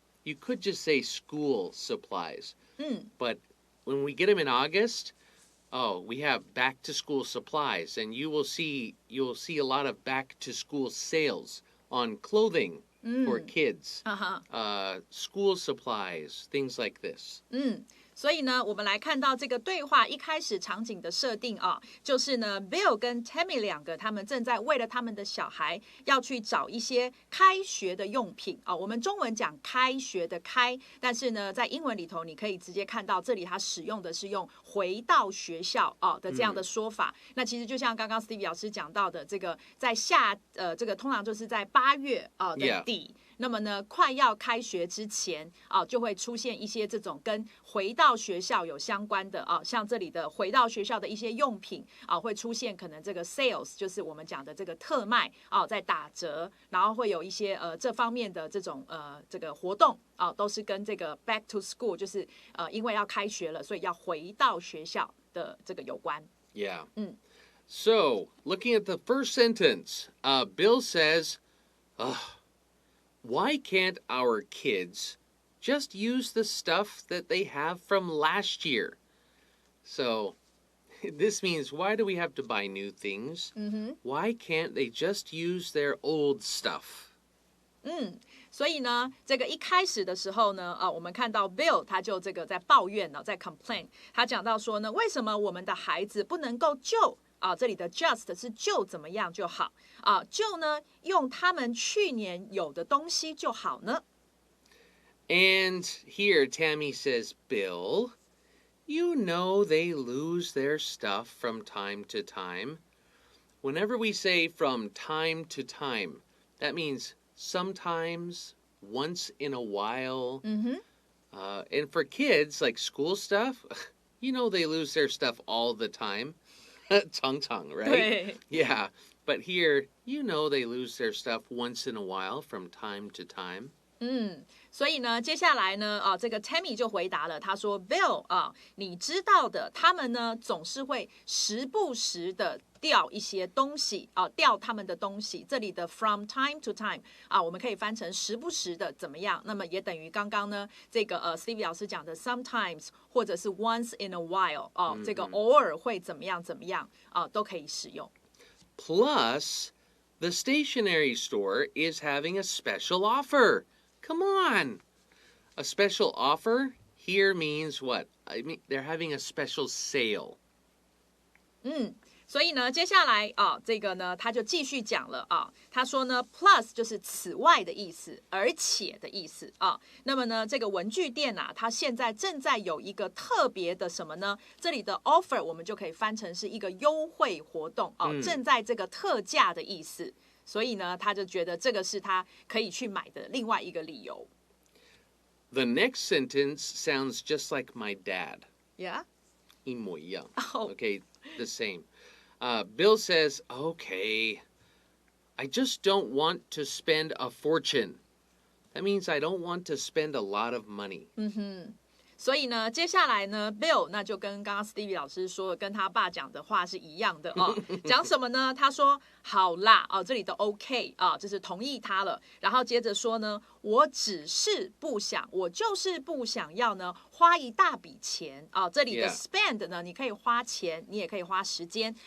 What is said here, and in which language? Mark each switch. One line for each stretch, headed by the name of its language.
English: You could just say school supplies. But when we get them in August, we have back-to-school supplies. And you'll see a lot of back-to-school sales on clothing. For kids, school supplies, things like this.
Chinese: 所以呢，我们来看到这个对话一开始场景的设定啊，就是呢 ，Bill 跟 Tammy 两个，他们正在为了他们的小孩要去找一些开学的用品啊。我们中文讲开学的开，但是呢，在英文里头你可以直接看到这里它使用的是用回到学校的这样的说法。那其实就像刚刚 Stevie 老师讲到的，这个在这个通常就是在8月的底。那么呢，快要开学之前就会出现一些这种跟回到学校有相关的像这里的回到学校的一些用品会出现可能这个 sales 就是我们讲的这个特卖在打折，然后会有一些这方面的这种这个活动都是跟这个
English: back to school
Chinese: 就是因为要开学了，所以要回到学校的这个有关。
English: Yeah. So, looking at the first sentence, Bill says, why can't our kids just use the stuff that they have from last year? So, this means why do we have to buy new things? Why can't they just use their old stuff?
Chinese: 所以呢，这个一开始的时候呢，我们看到 Bill 他就这个在抱怨在 complain， 他讲到说呢，为什么我们的孩子不能够就这里的 just 是就怎么样就好就呢用他们去年有的东西就好呢。
English: And here Tammy says, Bill, you know they lose their stuff from time to time. Whenever we say from time to time, that means sometimes, once in a while. And for kids, like school stuff, they lose their stuff all the time.
Chinese: 常常,
English: right?
Chinese: 对
English: Yeah. But here, you know they lose their stuff once in a while from time to time.
Chinese: 所以呢，接下来呢，这个 Tammy 就回答了，他说 Bill 你知道的，他们呢总是会时不时的掉一些东西掉他们的东西。这里的
English: from time to time
Chinese: 我们可以翻成时不时的怎么样？那么也等于刚刚呢这个Stevie 老师讲的 sometimes 或者是
English: once in a while
Chinese: 这个偶尔会怎么样怎么样都可以使用。
English: Plus, the stationery store is having a special offer. Come on. A special offer here means what? I mean, they're having a special sale.
Chinese: 所以呢，接下来这个呢，他就继续讲了他说呢 ，plus 就是此外的意思，而且的意思那么呢，这个文具店它现在正在有一个特别的什么呢？这里的 offer 我们就可以翻成是一个优惠活动正在这个特价的意思。所以呢，他就觉得这个是他可以去买的另外一个理由。
English: The next sentence sounds just like my dad. Yeah?
Chinese: 一模一样.
English: Okay, the same. Bill says, okay, I just don't want to spend a fortune. That means I don't want to spend a lot of money.
Chinese: 所以呢，接下来呢 ，Bill 那就跟刚刚 Stevie 老师说的，跟他爸讲的话是一样的讲什么呢？他说好啦这里的 OK 就是同意他了。然后接着说呢，我就是不想，我就是不想要呢花一大笔钱这里的 spend 呢，你可以花钱，你也可以花时间。